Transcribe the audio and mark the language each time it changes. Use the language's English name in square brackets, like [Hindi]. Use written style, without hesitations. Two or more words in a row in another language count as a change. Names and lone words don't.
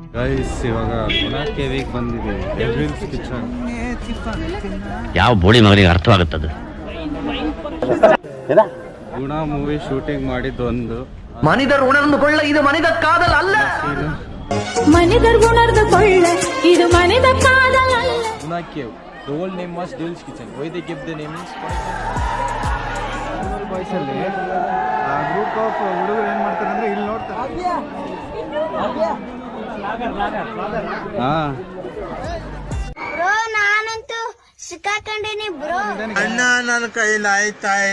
[Kannada] ಗೈಸ್ ಇವಾಗ ಗುಣಾ ಕೇವಿಗೆ ಬಂದಿದ್ದೀವಿ. ಡೆವಿಲ್ಸ್ ಕಿಚನ್. ಯಾವ ಬೋಳಿ ಮಗನಿಗೆ ಅರ್ಥವಾಗುತ್ತದೆ? ಗುಣಾ ಮೂವಿ ಶೂಟಿಂಗ್ ಮಾಡಿದ್ದು ಒಂದು. [Tamil] மனிதர் உணர்ந்து கொள்ள இது மனித காதல் அல்ல. மனிதர் உணர்ந்து கொள்ள இது மனித காதல் அல்ல. [English] Guna Cave. The old name was Devil's Kitchen. Why they kept the name is [Kannada] ಬಾಯ್ಸ್ ಅಲ್ಲಿ ಆ [English] group of [Kannada] ಹುಡುಗರು ಏನ್ ಮಾಡ್ತಾರೆ ಅಂದ್ರೆ ಇಲ್ಲಿ ನೋಡ್ತಾರೆ. ಹಾ ಬ್ರೋ ನಾನಂತೂ ಸಿಕ್ಕಾಕೊಂಡಿನಿ ಬ್ರೋ. ಅಣ್ಣ ನನ್ನ ಕೈಲಿ ಆಯ್ತಾ ಇಲ್ಲ.